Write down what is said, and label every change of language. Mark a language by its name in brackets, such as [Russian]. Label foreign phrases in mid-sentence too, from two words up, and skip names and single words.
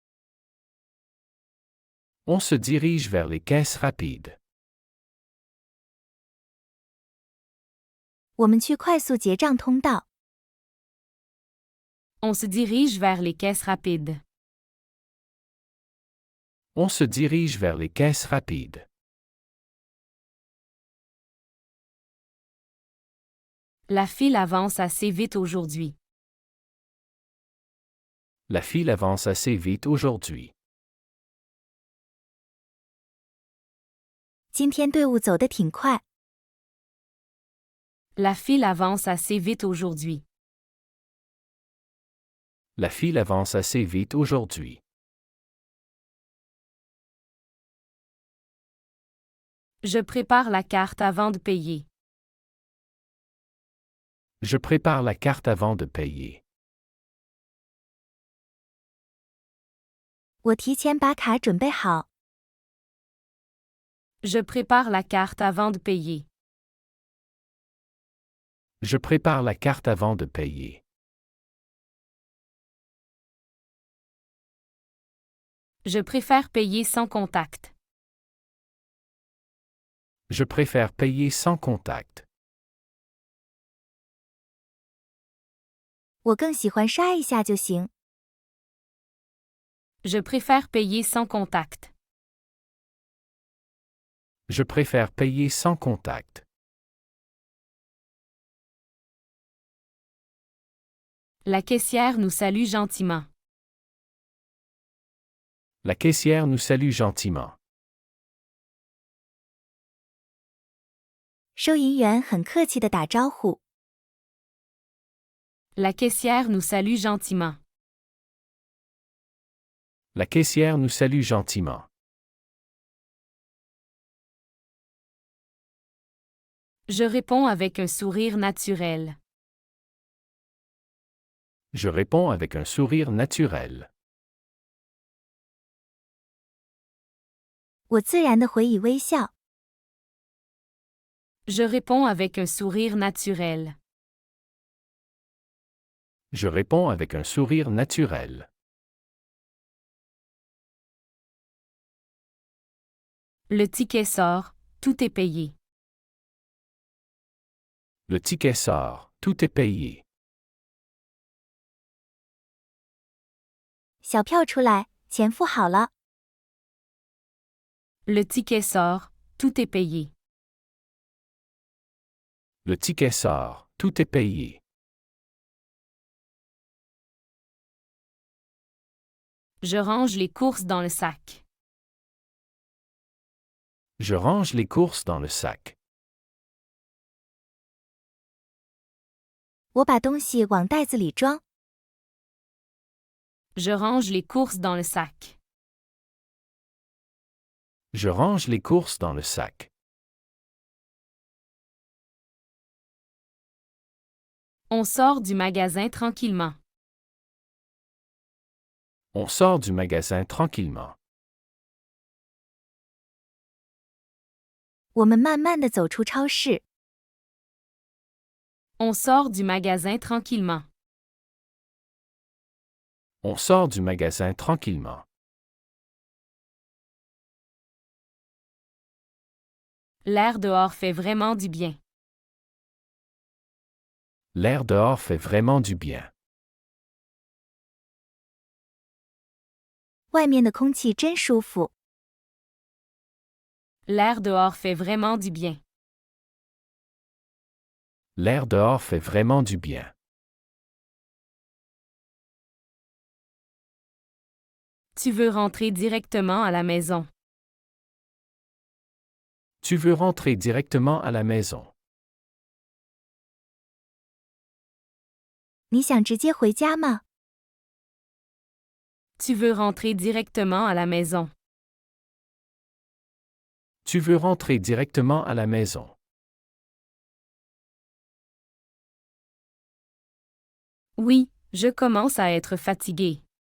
[French] On se dirige vers les caisses rapides. [Chinese] 我们去快速结账通道。 [French] On se dirige vers les caisses rapides. On se dirige vers les caisses rapides. La file avance assez vite aujourd'hui. La file avance assez vite aujourd'hui. [Chinese] 今天队伍走得挺快。 [French] La file avance assez vite aujourd'hui. La file avance assez vite aujourd'hui. Je prépare la carte avant de payer. Je prépare la carte avant de payer. [Chinese] 我提前把卡准备好。 [French] Je prépare la carte avant de payer. Je prépare la carte avant de payer. Je préfère payer sans contact. Je préfère payer sans contact. [Chinese] 我更喜欢刷一下就行。 [French] Je préfère payer sans contact. Je préfère payer sans contact. La caissière nous salue gentiment. La caissière nous salue gentiment. [Chinese] 收银员很客气地打招呼。 [French] La caissière nous salue gentiment. La caissière nous salue gentiment. Je réponds avec un sourire naturel. Je réponds avec un sourire naturel. [Chinese] 我自然地回以微笑。 [French] Je réponds avec un sourire naturel. Je réponds avec un sourire naturel. Le ticket sort, tout est payé. Le ticket sort, tout est payé. [Chinese] 小票出来，钱付好了。 [French] Le ticket sort, tout est payé. Le ticket sort, tout est payé. Je range les courses dans le sac. Je range les courses dans le sac. [Chinese] 我把东西往袋子里装。 [French] Je range les courses dans le sac. Je range les courses dans le sac. On sort du magasin tranquillement. On sort du magasin tranquillement. [Chinese] 我们慢慢地走出超市。 [French] On sort du magasin tranquillement. On sort du magasin tranquillement. L'air dehors fait vraiment du bien. L'air dehors fait vraiment du bien. [Chinese] 外面的空气真舒服。 [French] L'air dehors fait vraiment du bien. L'air dehors fait vraiment du bien. Tu veux rentrer directement à la maison. Tu veux rentrer directement à la maison. [Chinese] 你想直接回家吗？ [French] Tu veux rentrer directement à la maison. Tu veux rentrer directement à la maison. Oui, je commence à être fatigué.